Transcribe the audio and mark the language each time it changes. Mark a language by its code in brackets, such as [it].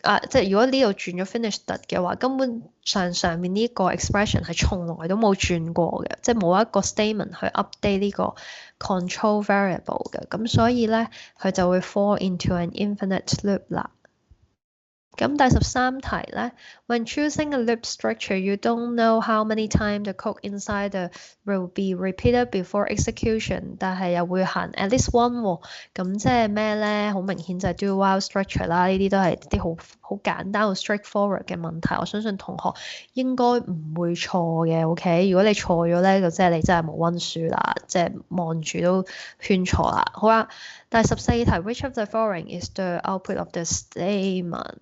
[yue] 即係如果呢度轉咗 finish 突嘅話，根本上面呢個 expression 係從來都冇轉過嘅，即係冇一個 statement 去 update 呢個 control variable 嘅，咁所以咧佢就會 [en] fall into an infinite loop [yue] 啦。咁第13題咧 [en] ，When choosing a loop structure, you don't know how many times the code inside the will be repeated before execution， [yue] 但係又會行 [en] at least one 喎。 [yue] 咁即係咩咧？好明顯就係 do while structure 啦。呢啲都係啲好簡單、好 straightforward 嘅問題。我相信同學應該唔會錯嘅。 OK，如果你錯咗咧，就即係你真係冇溫書啦，即係望住都圈錯啦。好啦。第14題 [en] ，Which of the following is the output of the statement？